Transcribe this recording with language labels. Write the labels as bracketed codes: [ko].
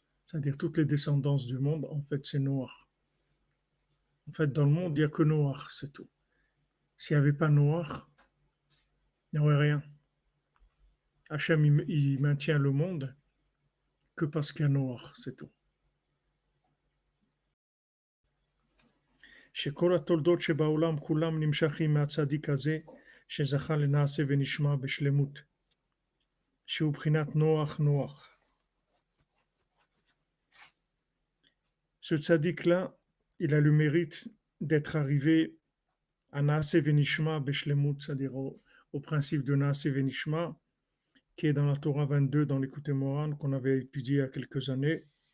[fr] C'est-à-dire toutes les descendances du monde, en fait, c'est Noach. En fait, dans le monde, il n'y a que Noach, c'est tout. S'il n'y avait pas Noach, il n'y aurait rien. Hachem, il maintient le monde que parce qu'il y a Noach, c'est tout. [he] שכל התולדות שבעולם כולם נמשכים מהצדיק הזה שזכה לנעשה ונשמע בשלמות שהוא בחינת נוח. [fr] Ce tzaddik-là, il a le mérite d'être arrivé à [he] Naase Venishma Beshlemut, [fr] c'est-à-dire au principe de Naase Venishma, qui est dans la Torah 22, dans l'Écoute Moran, qu'on avait étudié il y a quelques années.